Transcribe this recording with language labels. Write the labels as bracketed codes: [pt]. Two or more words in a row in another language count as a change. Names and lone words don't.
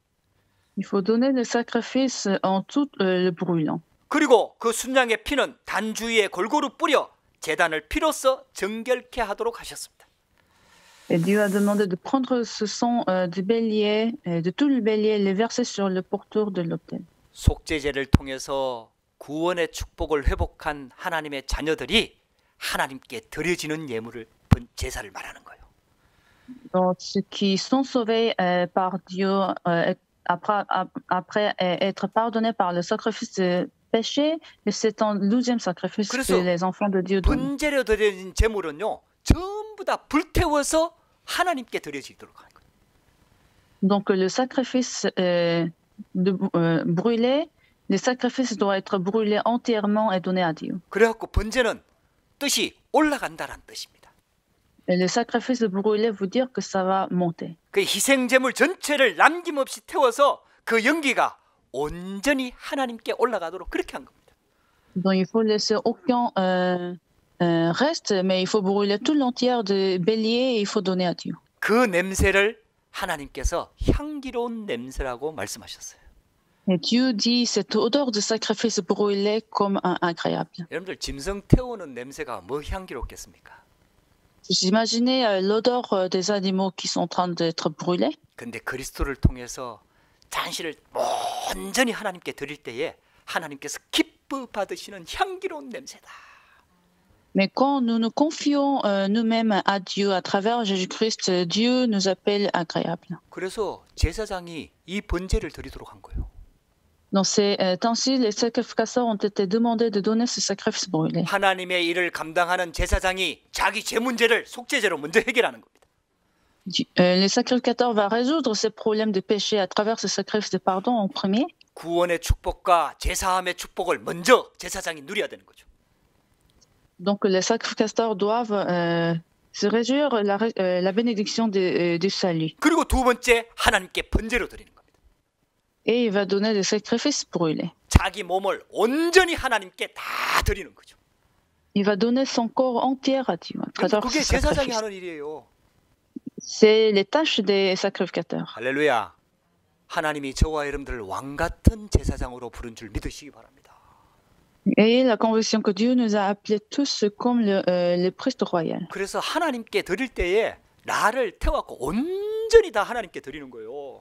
[fr] Il faut donner le sacrifice en tout le brûlant. [ko] 그리고 그 순양의 피는 단주위에 골고루 뿌려 제단을 피로써 정결케 하도록 하셨습니다. [fr] Et Dieu a demandé de prendre ce sang du bélier, de tout le bélier, et les verser sur le pourtour de l'autel. [ko] 속죄제를 통해서 구원의 축복을 회복한 하나님의 자녀들이 하나님께 드려지는 예물을 제사를 말하는 거예요. [fr] Donc, ceux qui sont sauvés par Dieu après être pardonnés par le sacrifice de péché, c'est un 12e sacrifice que les enfants de Dieu donnent. [ko] 번제로 드려진 제물은요, 전부 다 불태워서 하나님께 드려지도록 하는 거예요. [fr] Donc le sacrifice brûlé, le sacrifice doit être brûlé entièrement et donné à Dieu. [ko] 그래갖고 번제는 뜻이 올라간다는 뜻입니다. [fr] Et le sacrifice brûlé veut dire que ça va monter. [ko] 그 희생 제물 전체를 남김없이 태워서 그 연기가 온전히 하나님께 올라가도록 그렇게 한 겁니다. [fr] Donc il faut laisser aucun reste, mais il faut brûler tout l'entière de bélier et il faut donner à Dieu. [ko] 그 냄새를 하나님께서 향기로운 냄새라고 말씀하셨어요. [fr] Et Dieu dit cette odeur de sacrifice brûlé comme agréable. [ko] 여러분들 짐승 태우는 냄새가 뭐 향기롭겠습니까? [fr] Vous imaginez l'odeur des animaux qui sont en train d'être brûlés? [ko] 근데 그리스도를 통해서 잔시를 온전히 하나님께 드릴 때에 하나님께서 기뻐 받으시는 향기로운 냄새다. [fr] Mais quand nous nous confions nous-mêmes à Dieu à travers Jésus-Christ, Dieu nous appelle agréable. [ko] 그래서 제사장이 이 번제를 드리도록 한 거예요. [fr] Dans ces temps-ci, les sacrificateurs ont été demandés de donner ce sacrifice brûlé. [ko] 하나님의 일을 감당하는 제사장이 자기 죄 문제를 속죄제로 먼저 해결하는 겁니다. [fr] Le sacrificateur va résoudre ces problèmes de péché à travers ce sacrifice de pardon en premier. [ko] 구원의 축복과 제사함의 축복을 먼저 제사장이 누려야 되는 거죠. [fr] Donc les sacrificateurs doivent se réjouir la bénédiction du salut. [ko] 그리고 두 번째 하나님께 번제로 드리는 겁니다. [fr] Et il va donner le sacrifice brûlé. [ko] 자기 몸을 온전히 하나님께 다 드리는 거죠. [fr] Il va donner son corps entier à Dieu à travers [ko] 그게 [fr] ce [ko] 제사장이 [fr] sacrifice. [ko] 하는 일이에요. [fr] C'est les tâches des sacrificateurs. [ko] 할렐루야. 하나님이 저와 여러분들을 왕 같은 제사장으로 부른 줄 믿으시기 바랍니다. [fr] Et la conviction que Dieu nous a appelés tous comme les priests royaux. [ko] 그래서 하나님께 드릴 때에 나를 태워갖고 온전히 다 하나님께 드리는 거예요.